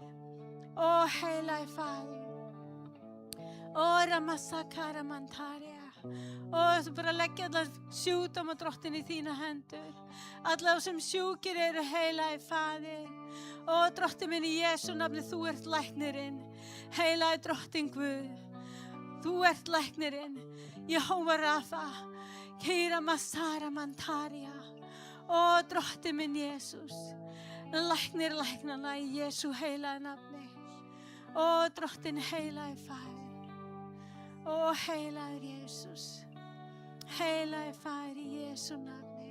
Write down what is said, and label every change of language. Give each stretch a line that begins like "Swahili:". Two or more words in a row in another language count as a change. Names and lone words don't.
Icelandic: Heilagi Faðir. Ramasakara mantaria. Þú bara leggja allar sjúkdóma, Drottinn, í þína hendur. Alla sem sjúkir eru, heilagi Faðir. Drottinn minn, í Jesú nafni, þú ert læknirinn. Heilagi Drottinn Guð. Þú ert læknirinn. Jehova Rafa. Kira masara mantaria. Drottinn minn, Jesús. Læknir læknana í Jesú heilagi nafni. Drottinn, heilagi Faðir. Heilagur Jesús. Heilagi Faðir, í Jesú nafni.